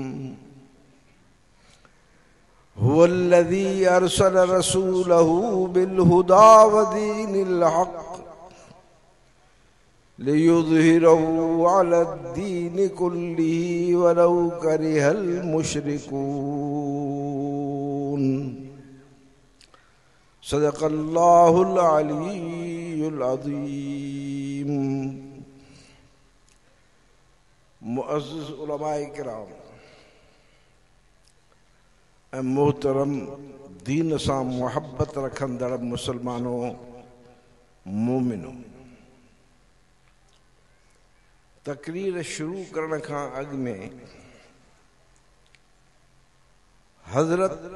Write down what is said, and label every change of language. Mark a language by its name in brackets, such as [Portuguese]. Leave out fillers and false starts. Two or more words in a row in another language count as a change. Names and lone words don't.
[Arabic] هو الذي أرسل رسوله بالهدى ودين الحق ليظهره على الدين كله ولو كره المشركون. صدق الله العلي العظيم. [Sindhi] मुअज़्ज़िज़ उलमाए किराम ऐं मोहतरम दीन सां मुहब्बत रखंदड़ मुसलमानों मोमिनो, तकरीर शुरू करण खां अॻु में हज़रत